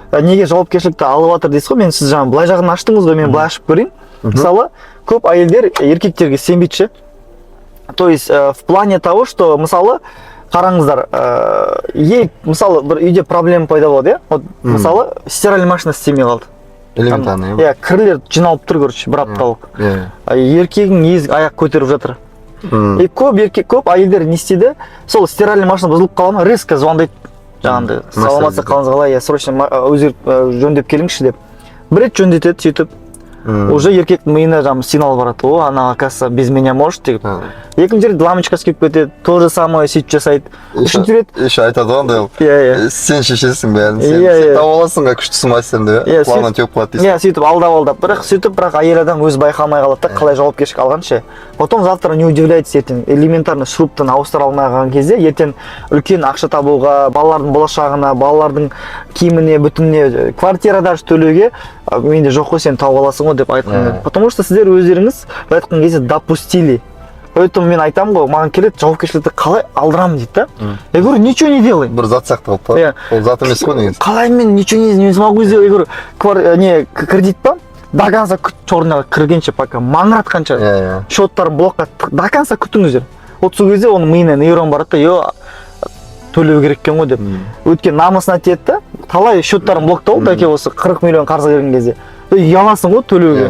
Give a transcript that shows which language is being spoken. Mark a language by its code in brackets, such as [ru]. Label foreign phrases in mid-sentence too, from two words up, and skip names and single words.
[kk] неге жауапкершілікті алып жатыр дейсіз ғой, мен сіз жаңа былай жағын аштыңыз ғой, мен былай ашып көрейін. Мысалы, көп әйелдер еркектерге сенбейді ше. [ru] То есть в плане того, что [kk] мысалы қараңыздар, мысалы бір үйде проблема пайда болады, иә? Вот мысалы [ru] стиральный машина [kk] істемей қалды. Элементарно. Иә, кірлер жиналып тұр, короче, бір апталық. Еркегің аяқ көтеріп жатыр. И көп әйелдер не істейді? Сол [ru] стиральный машина [kk] бұзылып қала ма, резко звондайды. Жаңағындай, саламатсыз қалыңыз қалай, срочно өзгеріп жөндеп келіңізші деп. Бір рет жөндетеді, сөйтіп. Уже еркек миына жаңағы сигнал барады, о, ана [ru] оказывается без меня может [kk] деп. Екінші рет лампочкасы күйіп кетеді, [ru] то же самое [kk] сөйтіп жасайды. Үшінші рет еще айтады ғой, сен шешесің бәрін, сен тауып аласың ғой күштісі мастерді, плавно теуіп қалады дейсің. Иә, сөйтіп алдап, бірақ әйел адам өзі байқамай қалады да, қалай жауапкершілік алғанша. [ru] Потом завтра не удивляйтесь, [kk] ертең элементарно шуруптан ауыстыра алмай қалған кезде, ертең үлкен ақша табуға, балалардың болашағына, балалардың киіміне, бүтініне, квартира даже төлеуге менде жоқ қой, сен тауып аласың ғой деп айтқан. [ru] Потому что [kk] сіздер өздеріңіз айтқан кезде допустили. Поэтому мен айтамын ғой, маған келеді, жауапкершілікті қалай алдырамын дейді да. [ru] Я говорю, ничего не делай. [kk] Бір зат сияқты қалып па? Ол зат емес қой деген. Қалай мен [ru] ничего не смогу сделать. Я говорю, кредит па? До конца [kk] черныға кіргенше, пока маңыратқанша, счеттарын блокқа [ru] до конца [kk] күтіңіздер. Вот сол кезде оның миына нейрон барады да, төлеу керек екен ғой деп. Өткен намысына тиеді да, талай счеттарын блоктау, таки осы 40 миллион қарызға келген кезде. Ұяласың ғой төлеуге.